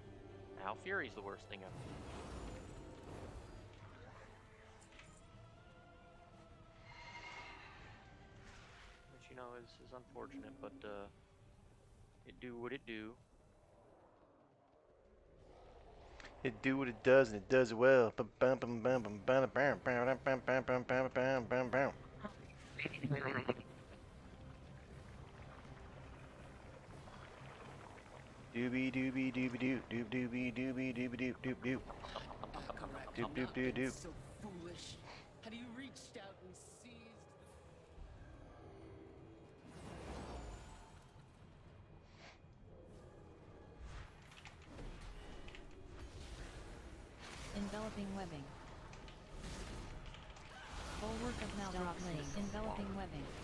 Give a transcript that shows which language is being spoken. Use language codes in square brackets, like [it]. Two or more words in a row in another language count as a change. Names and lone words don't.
[en] Now Fury's the worst thing ever. know, is unfortunate, but it do what it do. It do what it does, and it does it well. Bum, bum, bum, bum, bum, bum, bum, bum, bum, bum, bum, bum, bum, bum, bum. Doobie doobie doobie doo doob doobie doobie doobie doop doop doop. Doop doop doo doop. So foolish. Had you reached out and seized Enveloping webbing. Bulwark of Maldroxus. Enveloping webbing.